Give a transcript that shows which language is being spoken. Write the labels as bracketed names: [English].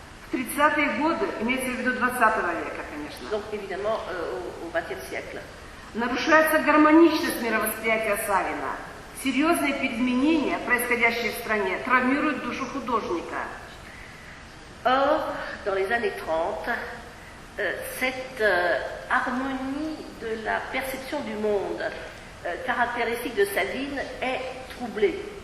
[Russian] В 30-е годы, имеется в виду 20 века, конечно, [French] Donc évidemment au XXe siècle. [Russian] нарушается гармоничность мировосприятия Савина. Серьезные изменения, происходящие в стране, травмируют душу художника. [French] Or, dans les années 30, cette harmonie de la perception du monde caractéristique de Savine est troublée.